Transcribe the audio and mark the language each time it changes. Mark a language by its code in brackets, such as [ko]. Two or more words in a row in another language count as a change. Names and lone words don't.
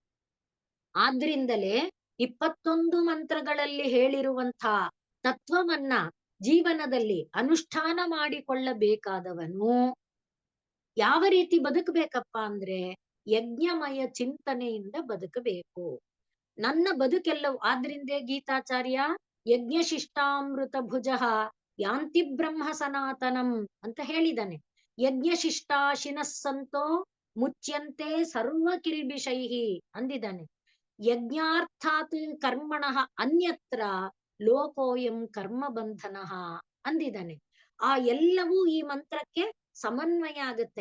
[kn] ಆದ್ರಿಂದಲೇ 21 ಮಂತ್ರಗಳಲ್ಲಿ ಹೇಳಿರುವಂತ ತತ್ವವನ್ನ ಜೀವನದಲ್ಲಿ ಅನುಷ್ಠಾನ ಮಾಡಿಕೊಳ್ಳಬೇಕಾದವನು ಯಾವ ರೀತಿ ಬದುಕಬೇಕಪ್ಪ ಅಂದ್ರೆ ಯಜ್ಞಮಯ ಚಿಂತನೆಯಿಂದ ಬದುಕಬೇಕು. ನನ್ನ ಬದುಕೆಲ್ಲವೂ ಆದ್ರಿಂದೇ ಗೀತಾಚಾರ್ಯ [sa] यज्ञ शिष्टामृत भुजः यान्ति ब्रह्म सनातनम् [kn] ಅಂತ ಹೇಳಿದಾನೆ. [sa] यज्ञ शिष्टाशिनस्सन्तो मुच्यन्ते सर्व किल्बिषैः ಅಂದಿದ್ದಾನೆ. यज्ञार्थात् कर्मणः अन्यत्र लोकोऽयं कर्म बन्धनः ಅಂದಿದ್ದಾನೆ. [kn] ಆ ಎಲ್ಲವೂ ಈ ಮಂತ್ರಕ್ಕೆ ಸಮನ್ವಯ ಆಗುತ್ತೆ.